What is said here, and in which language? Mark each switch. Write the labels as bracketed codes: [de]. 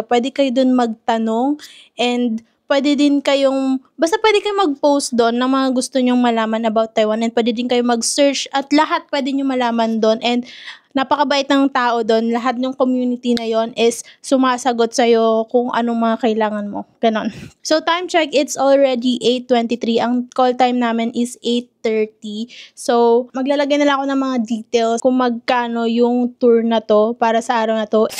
[tl] Pwede kayo dun magtanong and pwede kayong mag-post doon ng mga gusto nyong malaman about Taiwan and pwede din kayo mag-search at lahat pwede nyo malaman doon and napakabait ng tao doon. Lahat ng community na yon is sumasagot sa'yo kung anong mga kailangan mo. Ganon. [en] So, time check, it's already 8:23. [tl] Ang call time namin is 8:30. So, maglalagay na lang ako ng mga details kung magkano yung tour na to para sa araw na to.